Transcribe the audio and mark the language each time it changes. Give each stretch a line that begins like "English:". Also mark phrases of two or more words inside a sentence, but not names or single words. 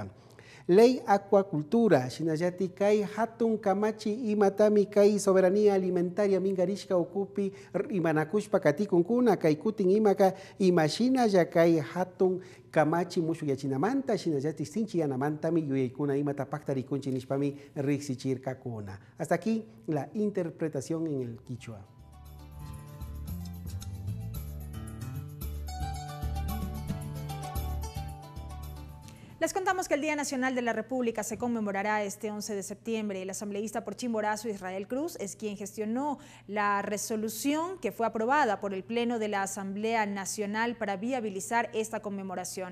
Spanish: Ley acuacultura,
Quechua: shinayati kai hatun kamachi imatami kai
Spanish: soberanía alimentaria
Quechua: mingarishka okupi imanakushpa katikunkuna kai kutin imaka imashina ya kai hatun kamachi mushu yachinamanta shinayati sinchi yanamantami yuyaykuna imata paktarikunchi nishpami rixichirka kuna.
Spanish: Hasta aquí la interpretación en el quichua. Les contamos que el Día Nacional de la República se conmemorará este 11 de septiembre. El asambleísta por Chimborazo, Israel Cruz, es quien gestionó la resolución que fue aprobada por el Pleno de la Asamblea Nacional para viabilizar esta conmemoración.